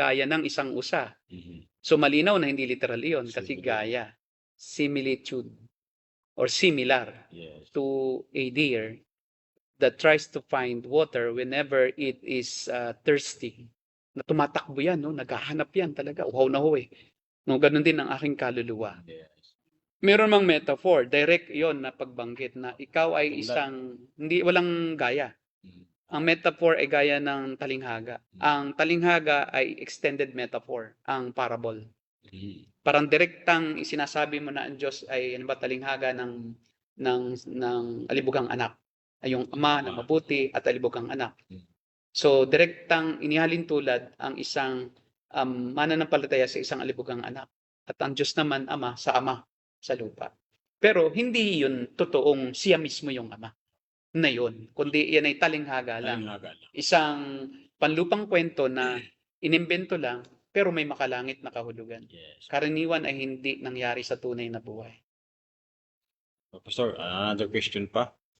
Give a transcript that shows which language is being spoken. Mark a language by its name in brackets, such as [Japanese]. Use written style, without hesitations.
[Filipino] Gaya ng isang usa. So malinaw na hindi literal yun kasi gaya. [English] Similitude or similar to a deer that tries to find water whenever it is thirsty. [Filipino] Na tumatakbo yan, no? Naghahanap yan talaga. Uhaw na ho eh. No, ganun din ang aking kaluluwa. Meron mang metaphor, direct yon na pagbanggit na ikaw ay isang, hindi, walang gaya. Ang metaphor ay gaya ng talinghaga. Ang talinghaga ay extended metaphor, ang parable. Parang direktang isinasabi mo na ang Diyos ay ano ba, talinghaga ng alibugang anak. Ay yung ama na mabuti at alibugang anak. So, direktang inihalin tulad ang isang mananampalataya sa isang alibugang anak. At ang Diyos naman, ama sa lupa. Pero hindi yun totoong siya mismo yung ama na yun. Kundi yan ay talinghaga lang. Isang panlupang kwento na inimbento lang, pero may makalangit na kahulugan. Karaniwan ay hindi nangyari sa tunay na buhay. [English] Pastor, another question pa.